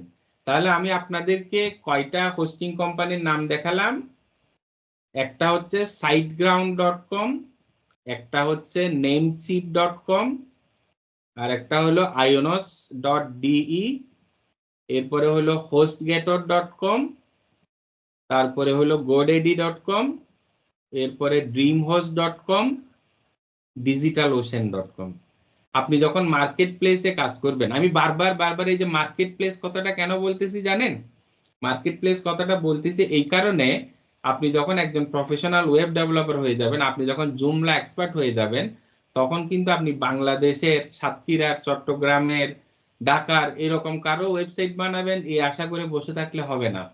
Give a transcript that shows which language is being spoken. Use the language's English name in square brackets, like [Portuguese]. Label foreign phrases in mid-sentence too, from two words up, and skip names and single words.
[Bangla] তাহলে আমি আপনাদেরকে কয়টা হোস্টিং কোম্পানির নাম দেখালাম, একটা হচ্ছে siteground.com, একটা হচ্ছে namecheap.com, আর একটা হলো ionos.de, এরপরে হলো hostgator.com, তারপরে হলো godaddy.com, এরপরে dreamhost.com, digitalocean.com। আপনি যখন মার্কেট প্লেসে কাজ করবেন, আমি বারবার এই যে [English] market place [Bangla] কথাটা কেন বলতেছি জানেন? [English] market place [Bangla] কথাটা বলতেছি এই কারণে, আপনি যখন একজন [English] professional web developer [Bangla] হয়ে যাবেন, আপনি যখন [English] Joomla expert [Bangla] হয়ে যাবেন, তখন কিন্তু আপনি বাংলাদেশের সাতক্ষীরার, চট্টগ্রামের, ঢাকার এরকম কারো ওয়েবসাইট বানাবেন এই আশা করে বসে থাকলে হবে না।